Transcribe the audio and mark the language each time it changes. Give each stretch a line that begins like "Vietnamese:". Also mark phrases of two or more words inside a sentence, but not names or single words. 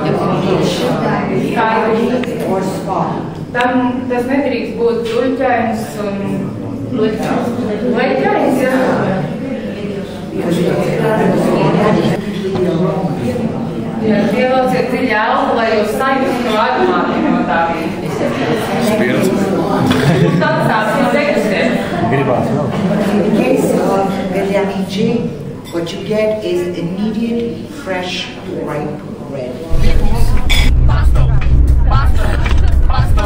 Latvian: Tam tas nedrīkst būt duļķains un leķains, jā. Pielauciet dziļi elpu, lai jūs sajustu aromātiem no tā vīna. Spirts. Tad sāksim degustēt. Gribās vēl.
English: In the case of Gaglianici, what you get is immediately fresh, ripe red. Pasto! Pasto! Pasto!